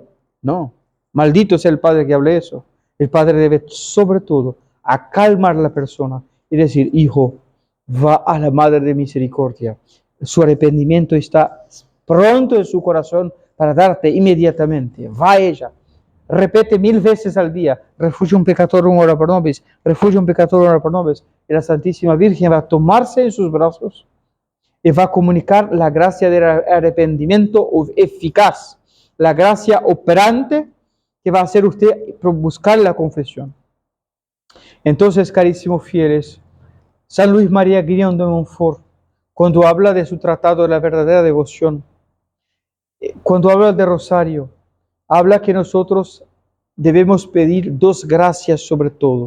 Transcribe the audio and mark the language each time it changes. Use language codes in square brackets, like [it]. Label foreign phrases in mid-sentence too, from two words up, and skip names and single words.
[es] No, maldito sea el Padre que hable eso. El Padre debe, sobre todo, a calmar a la persona y decir, hijo, va a la Madre de Misericordia. Su arrepentimiento está pronto en su corazón para darte inmediatamente. Va a ella. Repete 1000 veces al día, [la] refugium peccatorum ora pro nobis, refugium peccatorum ora pro nobis. [es] Y la Santísima Virgen va a tomarse en sus brazos y va a comunicar la gracia del arrepentimiento eficaz, la gracia operante que va a hacer usted buscar la confesión. Entonces, carísimos fieles, San Luis María Guillón de Montfort, cuando habla de su tratado de la verdadera devoción, cuando habla de rosario, habla que nosotros debemos pedir 2 gracias sobre todo.